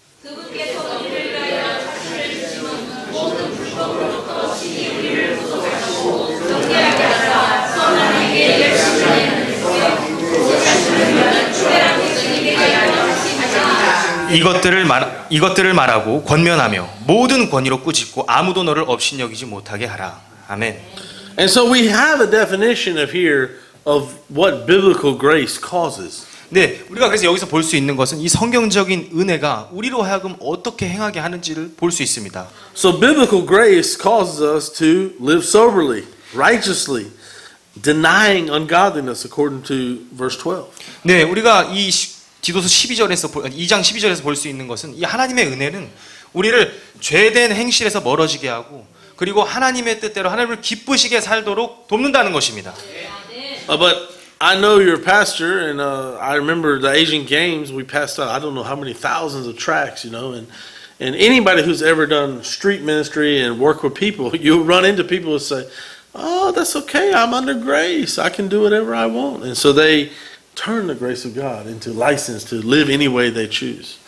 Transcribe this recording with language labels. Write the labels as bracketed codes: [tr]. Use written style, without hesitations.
[ko] 그분께서 우리를 위하여 자신을 주시는 모든 불법으로부터 친히 우리를 구속하시고 경계하게 하사 선한 행위에 열심히 하는 그 자신을 위하여 주배랑 백성에게 하여 하시니라. 이것들을 말하고 권면하며 모든 권위로 꾸짖고 아무도 너를 업신여기지 못하게 하라. 아멘. [en] And so we have a definition of here of what biblical grace causes. [ko] 네, 우리가 그래서 여기서 볼 수 있는 것은 이 성경적인 은혜가 우리로 하여금 어떻게 행하게 하는지를 볼 수 있습니다. [en] So biblical grace causes us to live soberly, righteously, denying ungodliness according to verse 12. [ko] 네, 우리가 이 디도서 12절에서 2장 12절에서 볼 수 있는 것은 이 하나님의 은혜는 우리를 죄된 행실에서 멀어지게 하고 그리고 하나님의 뜻대로 하나님을 기쁘시게 살도록 돕는다는 것입니다. [en] But I know you're a pastor, and I remember the Asian Games. We passed out, I don't know how many thousands of tracts, and anybody who's ever done street ministry and work with people, you'll run into people who say, "Oh, that's okay. I'm under grace. I can do whatever I want." And so they turn the grace of God into license to live any way they choose.